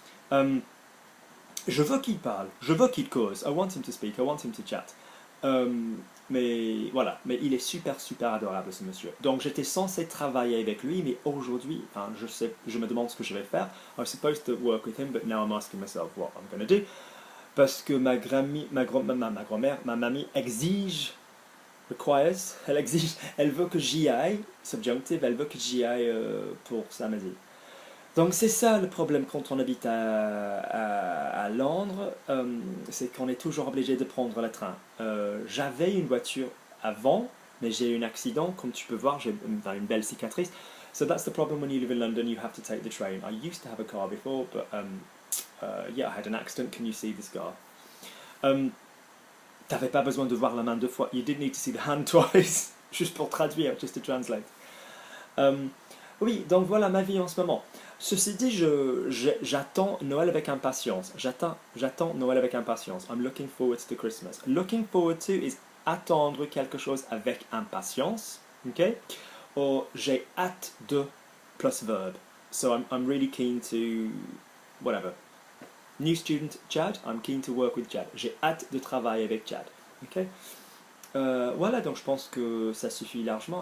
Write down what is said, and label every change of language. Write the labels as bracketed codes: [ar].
[fr] Je veux qu'il parle, je veux qu'il cause, [en] I want him to speak, I want him to chat. [fr] Mais voilà, mais il est super adorable ce monsieur. Donc j'étais censé travailler avec lui, mais aujourd'hui, je me demande ce que je vais faire. [en] I was supposed to work with him, but now I'm asking myself what I'm going to do. [fr] Parce que ma grand-mère, ma mamie elle veut que j'y aille, subjunctive, elle veut que j'y aille pour samedi. Donc c'est ça le problème quand on habite à Londres, c'est qu'on est toujours obligé de prendre le train. J'avais une voiture avant, mais j'ai eu un accident, comme tu peux voir, j'ai une belle cicatrice. [en] So that's the problem when you live in London, you have to take the train. I used to have a car before, but yeah, I had an accident. Can you see the scar? [fr] T'avais pas besoin de voir la main 2 fois. [en] You didn't need to see the hand twice, [fr] juste pour traduire, [en] just to translate. [fr] Oui, donc voilà ma vie en ce moment. Ceci dit, j'attends Noël avec impatience. J'attends Noël avec impatience. [en] I'm looking forward to Christmas. Looking forward to is attendre quelque chose avec impatience. Okay? Or [fr] j'ai hâte de [en] plus verb. So I'm really keen to whatever. New student Chad, I'm keen to work with Chad. [fr] J'ai hâte de travailler avec Chad. Okay? Voilà, donc je pense que ça suffit largement.